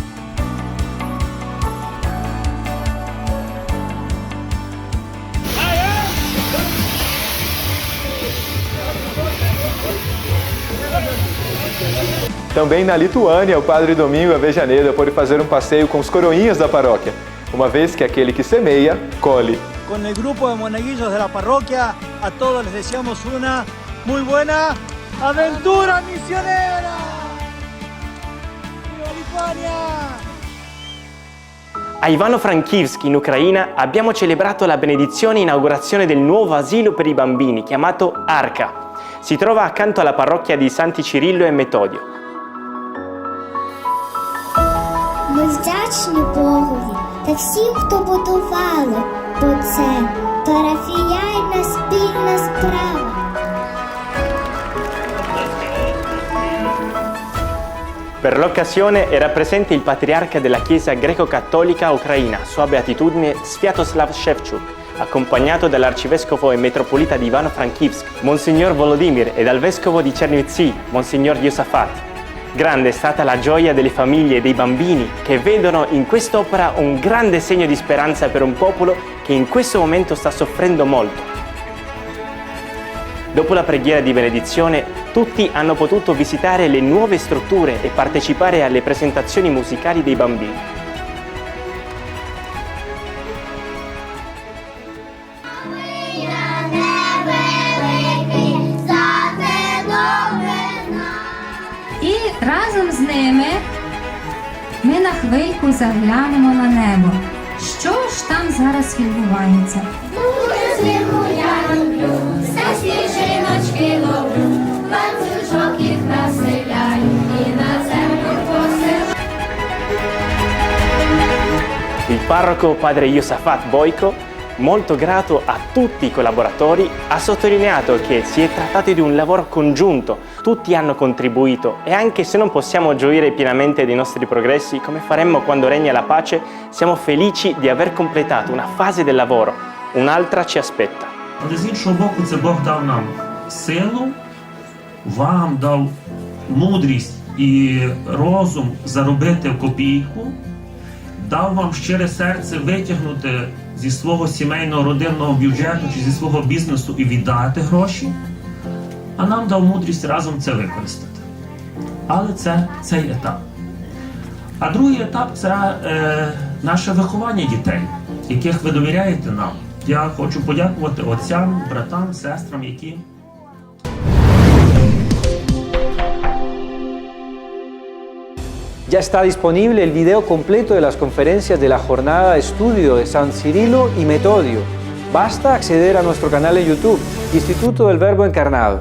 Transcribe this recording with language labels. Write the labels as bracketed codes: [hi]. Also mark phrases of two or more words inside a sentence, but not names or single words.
[pt] Também na Lituânia, o padre Domingo Avejaneda pôde fazer um passeio com os coroinhas da paróquia, uma vez que aquele que semeia, colhe. [es] Con el grupo de monaguillos de la parroquia, a todos les deseamos una muy buena aventura misionera. ¡Viva Lituania! [it] A Ivano-Frankivsk, in Ucraina, abbiamo celebrato la benedizione e inaugurazione del nuovo asilo per i bambini, chiamato Arca. Si trova accanto alla parrocchia di Santi Cirillo e Metodio. [uk] Ми вдячні Богові та всім, хто будували, бо це парафіяльна спільна справа. [it] Per l'occasione era presente il patriarca della Chiesa greco-cattolica ucraina, Sua Beatitudine Sviatoslav Shevchuk, accompagnato dall'arcivescovo e metropolita di Ivano-Frankivsk, Monsignor Volodymyr, e dal vescovo di Chernivtsi, Monsignor Yosafat. Grande è stata la gioia delle famiglie e dei bambini che vedono in quest'opera un grande segno di speranza per un popolo che in questo momento sta soffrendo molto. Dopo la preghiera di benedizione, tutti hanno potuto visitare le nuove strutture e partecipare alle presentazioni musicali dei bambini. [uk] І разом з ними ми на хвильку заглянемо на небо. Що ж там зараз відбувається? Дуже сміху я люблю, все сніжиночки ловлю, ланцюжок їх населяю і на землю посилаю. [it] Il parroco padre Yosafat Boyko, molto grato a tutti i collaboratori, ha sottolineato che si è trattato di un lavoro congiunto Tutti hanno contribuito e anche se non possiamo gioire pienamente dei nostri progressi, come faremmo quando regna la pace, siamo felici di aver completato una fase del lavoro. Un'altra ci aspetta. [uk] Але з іншого боку, це Бог дав нам силу, вам дав мудрість і розум заробити в копійку, дав вам щире серце витягнути зі свого сімейного родинного бюджету чи зі свого бізнесу і віддати гроші, а нам дав мудрість разом це використати. Але це цей етап. А другий етап – це наше виховання дітей, яких ви довіряєте нам. Я хочу подякувати отцям, братам, сестрам, які... [es] Ya está disponible el video completo de las conferencias de la jornada de estudio de San Cirilo y Metodio. Basta acceder a nuestro canal de YouTube, Instituto del Verbo Encarnado.